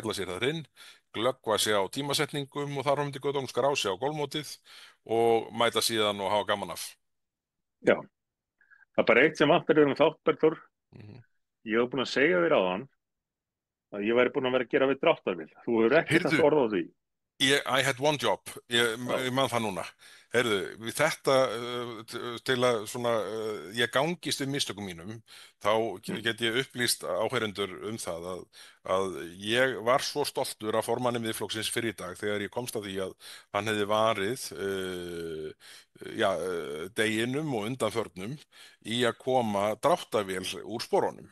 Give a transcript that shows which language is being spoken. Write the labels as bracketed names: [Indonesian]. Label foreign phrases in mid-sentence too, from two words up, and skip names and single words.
[Icelandic] skella sér þar inn, glöggva sig á tímasetningum og þar fram til göttunum skrá sig á golfmótið og mæta síðan og hafa gaman af. já. Það er bara eitt sem vantar um þátt, Bergþór. Mhm. Ég hef búin að segja þér áðan að ég væri búin að vera að gera við dráttarvél. Þú hefur ekki Heyrðu, sagt orð á því. [English] I had one job, [Icelandic] Já, ég man það núna. Heyrðu, við þetta til að ég gangist við mistökum mínum, þá mm, get ég upplýst áheyrendur það að ég var svo stoltur af formanni miðflokksins fyrir í dag þegar ég komst að því að hann hefði varið deginum og undanförnum í að koma dráttarvél úr sporunum.